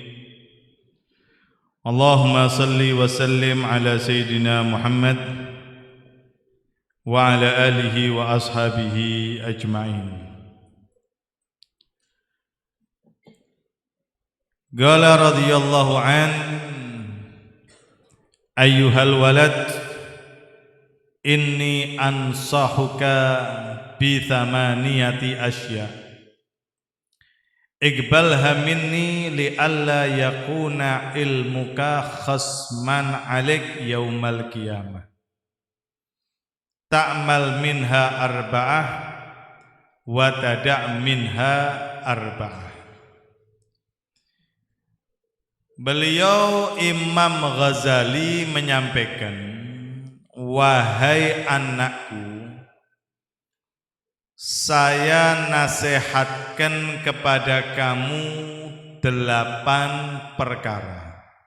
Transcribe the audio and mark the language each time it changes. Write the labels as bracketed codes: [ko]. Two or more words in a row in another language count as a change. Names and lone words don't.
[ar] اللهم صل وسلم على سيدنا محمد وعلى آله وأصحابه أجمعين. قال رضي الله عنه أيها الولد إني أنصحك بثمانية أشياء اقبلها مني لئلا يكون علمك خصما عليك يوم القيامة. تعمل منها أربعة وتدع منها أربعة. [id] Beliau Imam Ghazali menyampaikan, wahai anakku, saya nasihatkan kepada kamu 8 perkara.